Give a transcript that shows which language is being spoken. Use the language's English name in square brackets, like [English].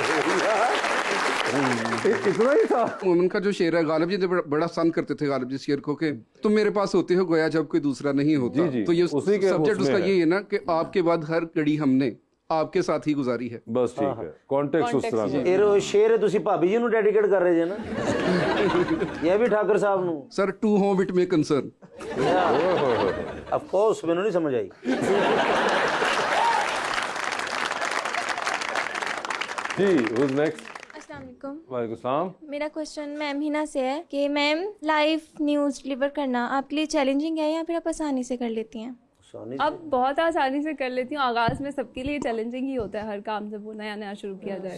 [Hindi] इतना ही था। उनका जो शेर है, गालिब जी ने बड़ा पसंद करते थे गालिब जी शेर को के तुम मेरे पास होते हो गोया जब कोई दूसरा नहीं होता। जी, तो ये उसी के सब्जेक्ट उसका उसमें ये है ना कि आपके बाद हर घड़ी हमने आपके साथ ही गुजारी है। बस ठीक है, कॉन्टेक्स्ट उस तरह का। [Punjabi] ਇਹ ਸ਼ੇਰ ਤੁਸੀਂ ਭਾਬੀ ਜੀ ਨੂੰ ਡੈਡੀਕੇਟ ਕਰ ਰਹੇ ਜੇ ਨਾ? ਇਹ ਵੀ ਠਾਕਰ ਸਾਹਿਬ ਨੂੰ? [English] Sir to whom it may concern. [Punjabi] Of course ਮੈਨੂੰ ਨਹੀਂ ਸਮਝ ਆਈ। [English] जी who's next? [Hindi] अस्सलाम वालेकुम। वालेकुम सलाम। मेरा क्वेश्चन मैम हिना से है कि मैम लाइव न्यूज़ डिलीवर करना आपके लिए चैलेंजिंग है या फिर आप आसानी से कर लेती हैं? अब बहुत आसानी से कर लेती हूँ। आगाज में सबके लिए चैलेंजिंग ही होता है, हर काम जब वो नया नया शुरू किया जाए।